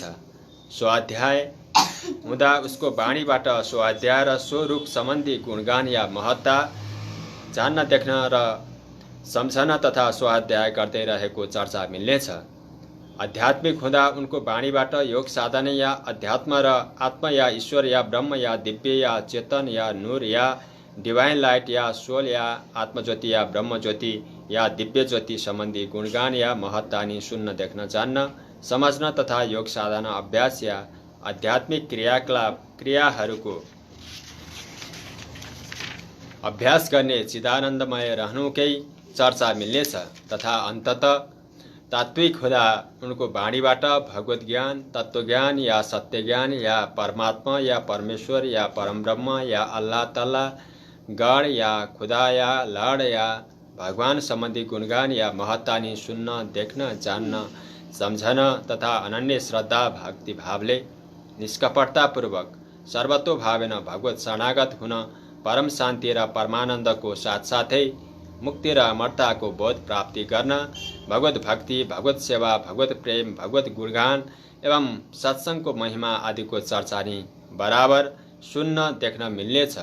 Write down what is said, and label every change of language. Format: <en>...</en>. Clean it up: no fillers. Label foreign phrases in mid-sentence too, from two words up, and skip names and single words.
<ne>स्वाध्याय हुँदा उसको वाणीबाट स्वाध्याय र स्वरूप सम्बन्धी गुणगान या महत्ता जान्न, देख्न र सम्झन तथा स्वाध्याय गर्दै रहेको चर्चा मिल्नेछ। आध्यात्मिक हुँदा उनको वाणीबाट योग साधना या अध्यात्म र आत्मा या ईश्वर या ब्रह्म या दिव्य या चेतन या नूर या</ne> <en>divine light</en> <ne>या सोल या आत्मज्योति या ब्रह्म ज्योति या दिव्य ज्योति सम्बन्धी गुणगान या महत्ता नि सुन्न, देख्न, जान्न, समझ्न तथा योग साधना अभ्यास या आध्यात्मिक क्रियाहरूको अभ्यास गर्ने चिदानन्दमय रहनुकै चर्चा मिल्नेछ। तथा अन्ततः तात्विक हुँदा उनको वाणीबाट भगवत ज्ञान, तत्त्वज्ञान या सत्य ज्ञान या परमात्मा या परमेश्वर या परमब्रह्म या</ne> <ar>الله تعالى,</ar> <ne>गण या खुदा या लड या भगवान सम्बन्धी गुणगान या महत्ता नि सुन्न, देख्न, जान्न, सम्झन तथा अनन्य श्रद्धा भक्ति भावले निष्कपटतापूर्वक सर्वतोभावेन भगवत शरणागत हुन परम शान्ति र परमानन्दको साथसाथै मुक्ति र अमरताको बोध प्राप्ति गर्न भगवत भक्ति, भगवत सेवा, भगवत प्रेम, भगवत गुणगान एवं सत्सङ्गको महिमा आदिको चर्चा नि बराबर सुन्न देख्न मिल्नेछ।</ne>